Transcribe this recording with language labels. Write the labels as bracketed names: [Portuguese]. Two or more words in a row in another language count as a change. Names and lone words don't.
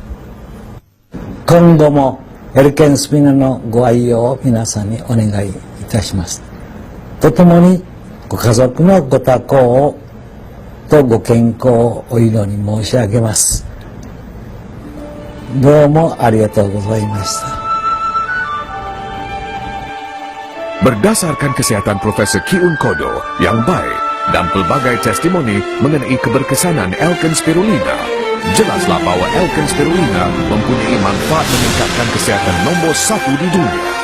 [Japanese] 今後もエルケンスピナのご愛用を皆さんにお願いいたします。とともにご家族のご多幸とご健康をお祈り申し上げます。どうもありがとうございました。 [Malay] Berdasarkan kesihatan Profesor Kiun Kodo yang baik dan pelbagai testimoni mengenai keberkesanan Alken Spirulina, jelaslah bahawa Alken Spirulina mempunyai manfaat meningkatkan kesihatan nombor 1 di dunia.